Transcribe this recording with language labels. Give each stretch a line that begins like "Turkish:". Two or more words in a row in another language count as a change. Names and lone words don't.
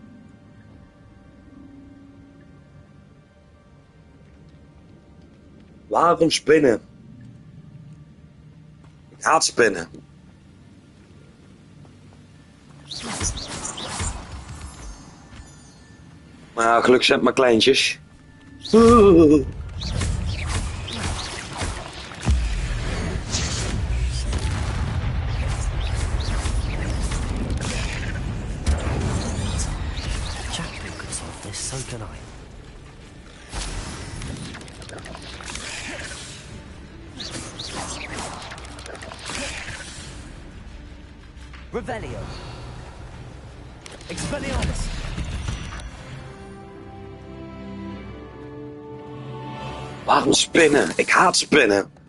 Dutch: Waarom spinnen? Ik haat spinnen. Maar ja, gelukkig zijn het maar kleintjes.
English: So can I.
Dutch: Revelio. Expelliarmus. Waarom spinnen? Ik haat spinnen.